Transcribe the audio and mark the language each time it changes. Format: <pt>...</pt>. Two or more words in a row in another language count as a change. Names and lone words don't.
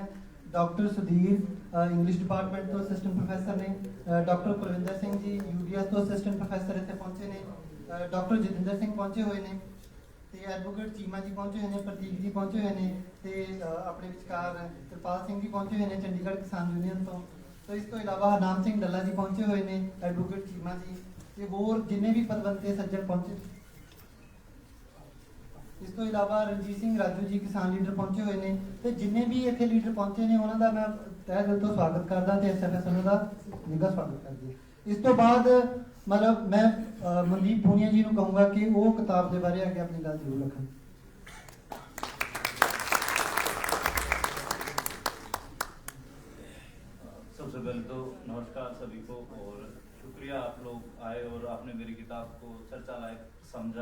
<pa>ਡਾਕਟਰ ਸੁਧੀਰ</pa> <en>English department</en> <pa>ਤੋਂ</pa> <en>assistant professor</en> <pa>ਨੇ, ਡਾਕਟਰ ਕੁਲਵਿੰਦਰ ਸਿੰਘ ਜੀ ਯੂਡੀਐਸ ਤੋਂ</pa> <en>assistant professor</en> <pa>ਇੱਥੇ ਪਹੁੰਚੇ ਨੇ, ਡਾਕਟਰ ਜਤਿੰਦਰ ਸਿੰਘ ਪਹੁੰਚੇ ਹੋਏ ਨੇ, ਤੇ ਐਡਵੋਕੇਟ ਚੀਮਾ ਜੀ ਪਹੁੰਚੇ ਹੋਏ ਨੇ, ਪ੍ਰਤੀਕ ਜੀ ਪਹੁੰਚੇ ਹੋਏ ਨੇ, ਤੇ ਆਪਣੇ ਵਿਚਕਾਰ ਕਿਰਪਾਲ ਸਿੰਘ ਜੀ ਪਹੁੰਚੇ ਹੋਏ ਨੇ ਚੰਡੀਗੜ੍ਹ ਕਿਸਾਨ ਯੂਨੀਅਨ ਤੋਂ। ਤੋ ਇਸ ਤੋਂ ਇਲਾਵਾ ਹਰਨਾਮ ਸਿੰਘ ਡੱਲਾ ਜੀ ਪਹੁੰਚੇ ਹੋਏ ਨੇ, ਐਡਵੋਕੇਟ ਚੀਮਾ ਜੀ, ਤੇ ਹੋਰ ਜਿੰਨੇ ਵੀ ਪਤਵੰਤੇ ਸੱਜਣ ਪਹੁੰਚੇ। ਇਸ ਤੋਂ ਇਲਾਵਾ ਰਣਜੀਤ ਸਿੰਘ ਰਾਜੂ ਜੀ ਕਿਸਾਨ ਲੀਡਰ ਪਹੁੰਚੇ ਹੋਏ ਨੇ, ਤੇ ਜਿੰਨੇ ਵੀ ਇੱਥੇ ਲੀਡਰ ਪਹੁੰਚੇ ਨੇ ਉਹਨਾਂ ਦਾ ਮੈਂ ਤਹਿ ਦਿਲ ਤੋਂ ਸਵਾਗਤ ਕਰਦਾ ਤੇ ਐੱਸਐੱਫਐੱਸ ਉਹਨਾਂ ਦਾ ਨਿੱਘਾ ਸਵਾਗਤ ਕਰਦੀ। ਇਸ ਤੋਂ ਬਾਅਦ ਮਤਲਬ ਮੈਂ ਮਨਦੀਪ ਪੂਨੀਆ ਜੀ ਨੂੰ ਕਹੂੰਗਾ ਕਿ ਵੋ ਕਿਤਾਬ ਦੇ ਬਾਰੇ ਅੱਗੇ ਆਪਣੀ ਗੱਲ ਜ਼ਰੂਰ ਰੱਖਣ।</pa> <hi>सबसे पहले तो नमस्कार सभी को, और शुक्रिया आप लोग आए और आपने मेरी किताब को चर्चा लायक समझा।</hi>